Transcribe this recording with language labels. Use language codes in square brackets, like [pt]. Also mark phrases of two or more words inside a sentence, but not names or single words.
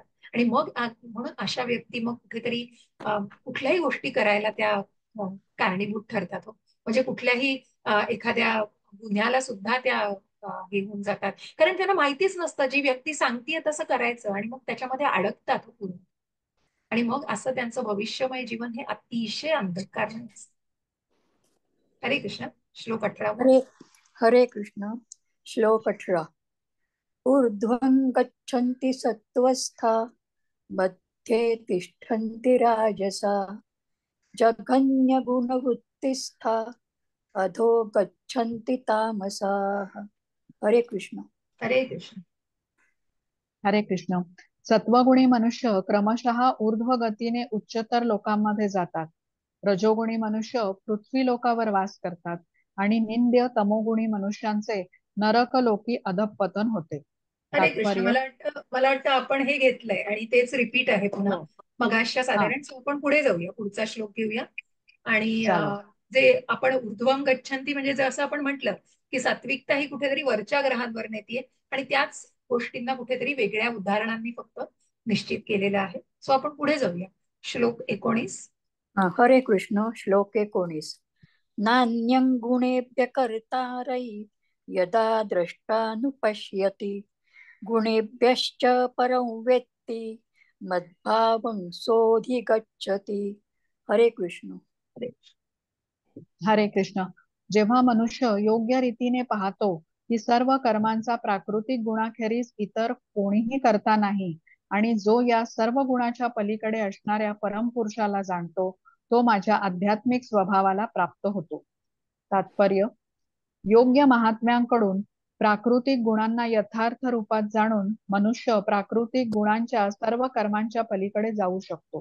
[mr] आणि मग म्हणून अशा व्यक्ती मग कुठेतरी कुठल्याही गोष्टी करायला त्या कारणीभूत ठरतात हो. म्हणजे कुठल्याही एखाद्या गुन्ह्याला सुद्धा त्या हे होऊन जातात, कारण त्यांना माहितीच नसतं, जी व्यक्ती सांगतीये तसं करायचं, आणि मग त्याच्यामध्ये अडकतात हो पूर्ण. आणि मग असं त्यांचं भविष्यमय जीवन हे अतिशय अंधकारमय असतं. हरे कृष्ण. श्लोक 18. हरे हरे कृष्ण. श्लोक 18. [sa] ऊर्ध्वं गच्छन्ति सत्त्वस्था मध्ये तिष्ठन्ति राजसा जघन्यगुणवृत्तिस्था अधो गच्छन्ति तामसाः. [mr] हरे कृष्ण. हरे कृष्ण. हरे कृष्ण. सत्वगुणी मनुष्य क्रमशः ऊर्ध्व गतीने उच्चतर लोकांमध्ये जातात. रजोगुणी मनुष्य पृथ्वी लोकावर वास करतात आणि निंद्य तमोगुणी मनुष्यांचे नरक लोकी अधःपतन होते. हरे कृष्ण. तात्पर्य. मला वाटतं आपण हे घेतलंय आणि तेच रिपीट आहे पुन्हा हो. मगाशच्या हा, साधारण. आपण पुढे जाऊया, पुढचा श्लोक घेऊया. आणि चालेल. जे आपण [sa] ऊर्ध्वं गच्छन्ती [mr] म्हणजे जसं आपण म्हटलं की सात्विकता ही कुठेतरी वरच्या ग्रहांवर नेतीये, आणि त्याच गोष्टींना कुठेतरी वेगळ्या उदाहरणांनी फक्त निश्चित केलेलं आहे. सो आपण पुढे जाऊया. श्लोक 19. हरे कृष्ण. श्लोक 19. [sa] नान्यं गुणेभ्य कर्तारै यदा द्रष्टानुपश्यति गुणेभ्यश्च परं वेत्ति मद्भावं सोऽधिगच्छति. [mr] हरे कृष्ण. हरे कृष्ण. जेव्हा मनुष्य योग्य रीतीने पाहतो की सर्व कर्मांचा प्राकृतिक गुणाखेरीज इतर कोणीही करता नाही, आणि जो या सर्व गुणाच्या पलीकडे असणाऱ्या परमपुरुषाला जाणतो, तो माझ्या आध्यात्मिक स्वभावाला प्राप्त होतो. तात्पर्य: योग्य महात्म्यांकडून प्राकृतिक गुणांना यथार्थ रूपात जाणून मनुष्य प्राकृतिक गुणांच्या सर्व कर्मांच्या पलीकडे जाऊ शकतो.